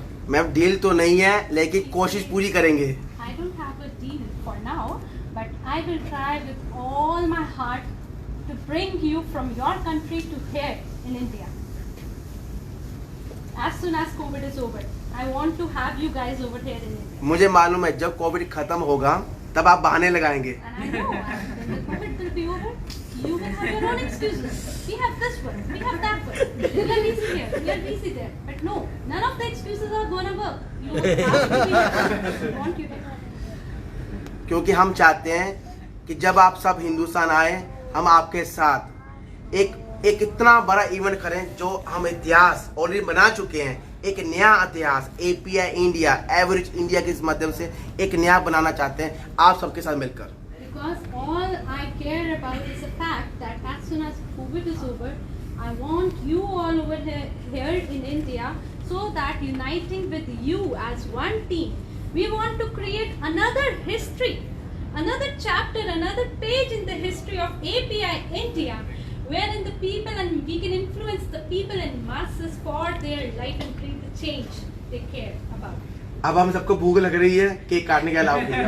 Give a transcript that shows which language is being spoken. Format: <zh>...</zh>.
<hi>Ma'am deal तो नहीं है लेकिन कोशिश पूरी करेंगे।</hi> <en>I don't have a deal for now, but I will try with all my heart to bring you from your country to here in India. As soon as COVID is over, I want to have you guys over here in India.</en> <hi>मुझे मालूम है जब Covid खत्म होगा तब आप बहाने लगाएंगे।</hi> <en>And I know when the COVID will be over, you will have your own excuses. We have this one, we have that one. We are busy here, we are busy there. But no, none of the excuses are gonna work. You have to be here. We want you to know.</en> <hi>क्योंकि हम चाहते हैं कि जब आप सब हिंदुस्तान आए हम आपके साथ एक इतना बड़ा इवेंट करें जो हम इतिहास ऑलरेडी बना चुके हैं। एक नया इतिहास API इंडिया, एवरेज इंडिया के इस माध्यम से एक नया बनाना चाहते हैं आप सबके साथ मिलकर।</hi> <en>Because all I care about is the fact that as soon as COVID is over, I want you all over here in India, so that uniting with you as one team, we want to create another history, another chapter, another page in the history of API India, wherein the people and we can influence the people and masses for their life and bring the change they care about.</en> <hi>अब हम सबको भूख लग रही है, cake काटने के अलावा</hi>